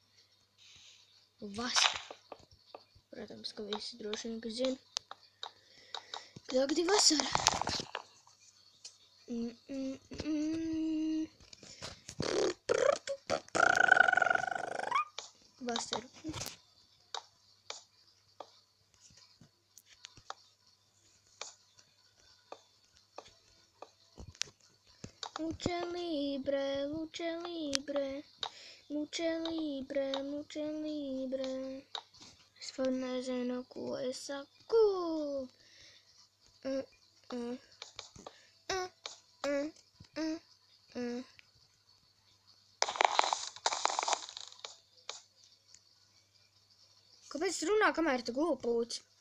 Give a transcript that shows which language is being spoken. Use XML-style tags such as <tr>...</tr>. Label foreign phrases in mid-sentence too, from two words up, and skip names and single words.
<lv>Vasara. Protams, ka visi droši vien, ka zina. Ka tagad ir vasara. Vasara.</lv> <es>Lucha libre, lucha libre, lucha libre, lucha libre.</es> <lv>Es pat nezinu, ko es saku. Kāpēc tu runā, kamēr tu gulpūci?</lv>